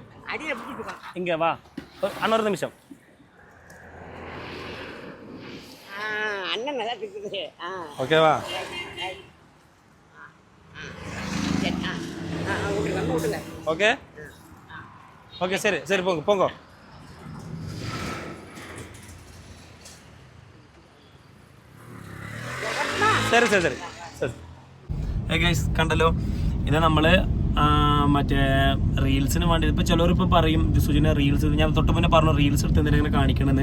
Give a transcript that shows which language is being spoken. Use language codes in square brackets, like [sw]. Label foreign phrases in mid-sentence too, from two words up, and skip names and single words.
[ta] இங்க வா அண்ணா, ஒரு நிமிஷம். அண்ணன் நல்லா இருக்குது. ஓகேவா? ஓகே ஓகே சரி சரி போங்க போங்க. [ml] ശരി ശരി ശരി ശരി ഗൈസ് കണ്ടല്ലോ. ഇത് നമ്മൾ മറ്റേ റീൽസിന് വേണ്ടി ഇപ്പോൾ ചിലവരിപ്പോൾ പറയും സുജിനെ റീൽസ്, ഞാൻ തൊട്ട് മുന്നേ പറഞ്ഞു റീൽസ് എടുത്ത് എന്തെങ്കിലും ഇങ്ങനെ കാണിക്കണമെന്ന്.